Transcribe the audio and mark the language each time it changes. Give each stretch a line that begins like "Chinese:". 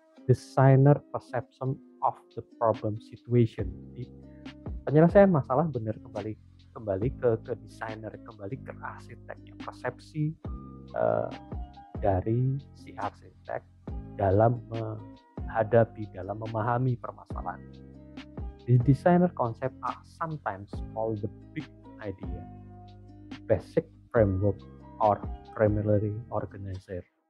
English: Designer perception of the problem situation.
Indonesian: Jadi, penyelesaian masalah benar kembali ke desainer, kembali ke arsiteknya, persepsi dari si arsitek dalam menghadapi, dalam memahami permasalahan.
English: The designer concept are sometimes called the big idea, basic framework, or primary organizer.